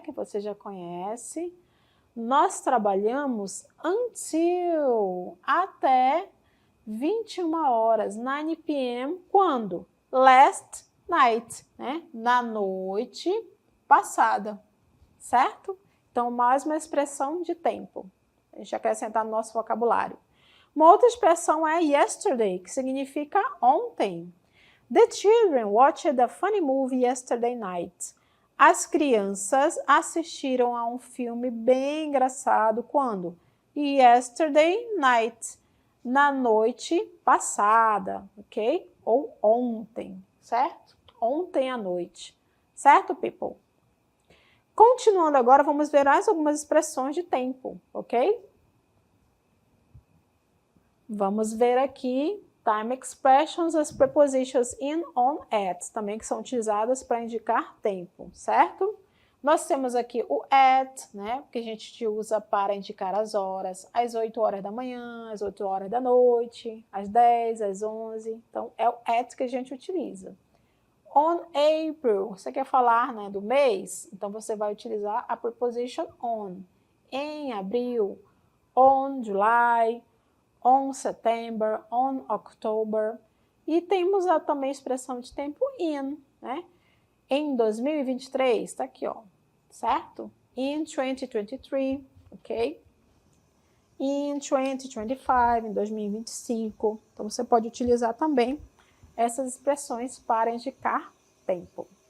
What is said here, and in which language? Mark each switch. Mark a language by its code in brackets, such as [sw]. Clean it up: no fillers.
[pt] Que você já conhece. Nós trabalhamos until, até 21 horas, 9 p.m., quando? [en] Last night, [pt] né? Na noite passada, certo? Então, mais uma expressão de tempo. A gente acrescentar no nosso vocabulário. Uma outra expressão é yesterday, que significa ontem. [en] The children watched a funny movie yesterday night. [pt] As crianças assistiram a um filme bem engraçado quando? [en] Yesterday night. [pt] Na noite passada, ok? Ou ontem, certo? Ontem à noite. Certo, people? Continuando agora, vamos ver mais algumas expressões de tempo, ok? Vamos ver aqui time expressions, as prepositions in, on, at, também que são utilizadas para indicar tempo, certo? Nós temos aqui o at, né, que a gente usa para indicar as horas, às 8 horas da manhã, às 8 horas da noite, às 10, às 11, então é o at que a gente utiliza. [en] On April, [pt] você quer falar, né, do mês? Então você vai utilizar a preposition on. Em abril, [en] on July, on September, on October. [pt] E temos também a expressão de tempo in, né? Em 2023, está aqui, ó, certo? [en] In 2023, [pt] ok? [en] In 2025, [pt] em 2025. Então, você pode utilizar também essas expressões para indicar tempo.